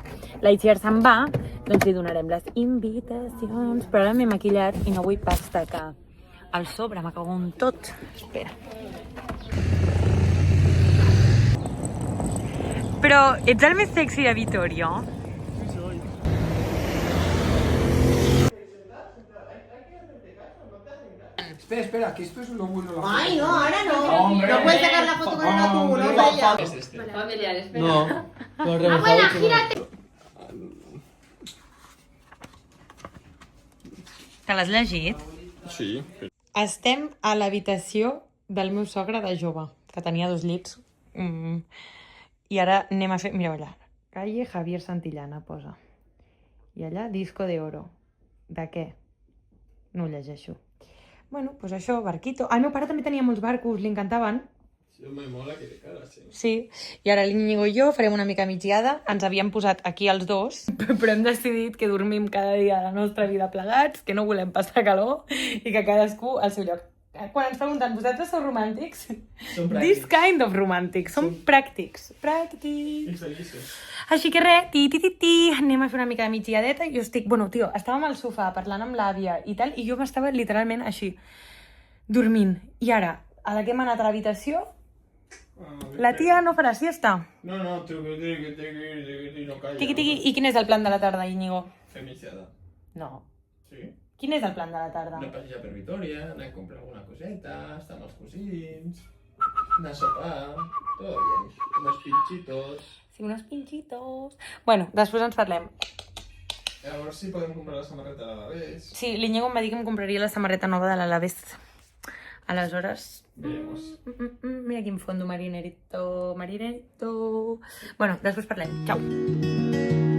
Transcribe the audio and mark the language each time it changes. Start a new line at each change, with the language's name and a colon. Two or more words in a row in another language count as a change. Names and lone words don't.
Catalan: L'Aitziar se'n va, doncs li donarem les invitacions. Però ara m'he maquillat i no vull pas tacar el sobre, m'acabo en tot. Espera. Però ets el més sexy de Vitòria?
Spanish: Espera, que esto es lo bueno. Ay, no, ahora no. Hombre. No puedes sacar la foto con el tubo, no vaya. Es este. Familiar, espera. No, lo he remojado. Abuela, gírate.
Catalan: Te l'has llegit? Sí. Estem a l'habitació del meu sogre de jove, que tenia 2 llits. I ara anem a fer... Mireu allà. Calle Javier Santillana, posa. I allà, disco de oro. De què? No ho llegeixo. Bueno, doncs això, barquito. El meu pare també tenia molts barcos, li encantaven.
Spanish: Sí, me mola que de cara, sí.
Catalan: Sí, i ara l'Íñigo i jo farem una mica migdiada. Ens havíem posat aquí els dos, però hem decidit que dormim cada dia de la nostra vida plegats, que no volem passar calor i que cadascú al seu lloc. Quan ens pregunten, vosaltres sou romàntics? Som pràctics.
English: This kind of
Catalan: romàntics. Som pràctics. Pràctics.
Spanish: Felices.
Catalan: Així que res, anem a fer una mica de migdiadeta. Jo estic, bueno, tio, estàvem al sofà parlant amb l'àvia i tal, i jo m'estava literalment així, dormint. I ara, a la que hem anat a l'habitació, la tia no farà siesta. No, no calla. Tiqui. I quin és el plan de la tarda, Íñigo? Femiciada. No. Sí. Quin és el plan de la tarda? Una passeja per Vitòria, anar a comprar alguna coseta, estar amb els cosins, anar a sopar,
Spanish: todo bien. Unos pinchitos. Sí, unos pinchitos.
Catalan: Bueno, després ens parlem. A veure si podem comprar la samarreta de l'Alavés. Sí, l'Íñigo em va dir que em compraria la samarreta nova de l'Alavés. Aleshores...
Spanish: Veremos.
Catalan: Mira quin fondo marinerito. Bueno, després parlem. Ciao.